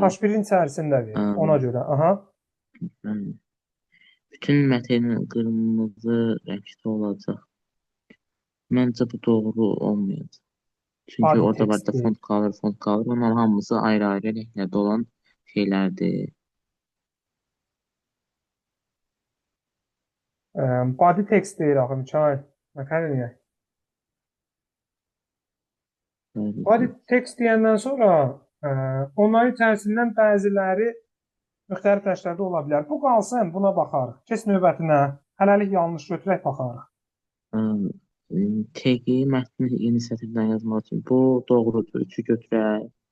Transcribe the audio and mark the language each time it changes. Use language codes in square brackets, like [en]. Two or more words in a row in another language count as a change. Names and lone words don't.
[az] H1-in içərisində ver. Ona görə. Aha. Bütün mətn qırmızı rəngdə olacaq. Məncə bu doğru olmayacaq. Çünki Adi orada var da tekst font qalır. Onlar hamısı ayrı-ayrı rənglərdə olan şeylərdir. [en] Body text [az] deyir axı Mikail. Nə deyək? [en] Body text [az] deyəndən sonra onların içərisindən bəziləri müxtəlif rənglərdə ola bilər. Bu qalsın, buna baxarıq. Keç növbətinə. Hələlik yanlış götürək baxarıq. Tegi mətni yeni sətirdən yazmaq üçün bu doğrudur. 3-ü götürək.